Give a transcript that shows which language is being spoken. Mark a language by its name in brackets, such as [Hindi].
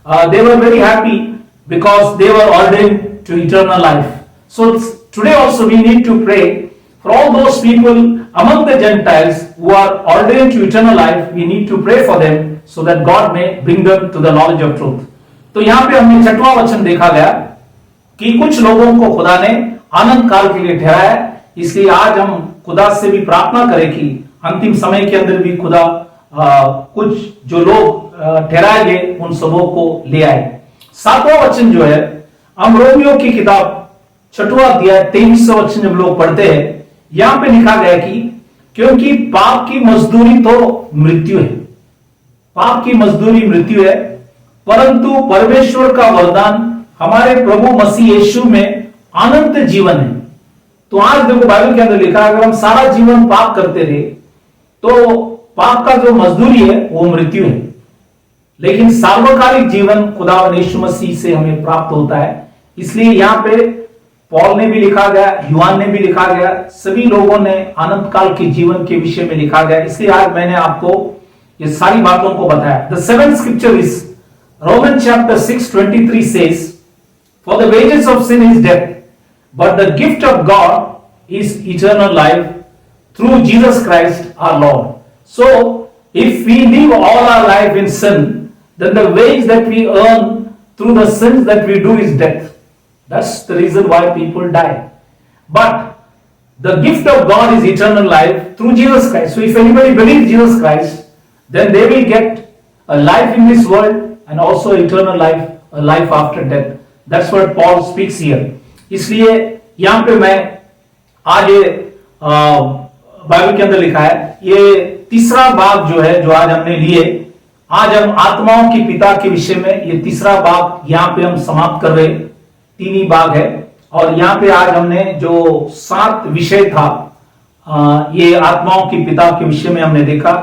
[English] They were very happy because they were ordained to eternal life. So today also we need to pray for all those people among the Gentiles who are ordained to eternal life. We need to pray for them so that God may bring them to the knowledge of truth. [Hindi] तो यहाँ पे हमने छठवां वचन देखा गया कि कुछ लोगों को खुदा ने आनंद काल के लिए ठहराया। इसलिए आज हम खुदा से भी प्रार्थना करें कि अंतिम समय के अंदर भी खुदा कुछ जो लोग ठहराए गए उन सबों को ले आए। सातवां वचन जो है, हम रोमियो की किताब छठवां अध्याय 23वां वचन जब लोग पढ़ते हैं, यहां पे लिखा गया कि क्योंकि पाप की मजदूरी तो मृत्यु है, पाप की मजदूरी मृत्यु है, परंतु परमेश्वर का वरदान हमारे प्रभु मसीह यीशु में अनंत जीवन है। तो आज देखो बाइबल के अंदर लिखा है, अगर हम सारा जीवन पाप करते रहे तो पाप का जो मजदूरी है वो मृत्यु है, लेकिन सार्वकालिक जीवन खुदा यीशु मसीह से हमें प्राप्त होता है। इसलिए यहाँ पे पौल ने भी लिखा गया, युहान ने भी लिखा गया, सभी लोगों ने अनंत काल के जीवन के विषय में लिखा गया। इसलिए आज मैंने आपको ये सारी बातों को बताया। [English] The seventh scripture is Roman chapter 6:23 says, for the wages of sin is death, but the gift of God is eternal life through Jesus Christ our Lord. So if we live all our life in sin, then the wage that we earn through the sins that we do is death. That's the reason why people die. But the gift of God is eternal life through Jesus Christ. So if anybody believes Jesus Christ, then they will get a life in this world and also eternal life, a life after death. That's what Paul speaks here. [Hindi] इसलिए यहाँ पे मैं आज ये Bible के अंदर लिखा है, ये तीसरा भाग जो है जो आज हमने लिए, आज हम आत्माओं के पिता के विषय में ये तीसरा भाग यहाँ पे हम समाप्त कर रहे। तीन ही भाग है और यहाँ पे आज हमने जो 7 विषय था ये आत्माओं के पिता के विषय में हमने देखा।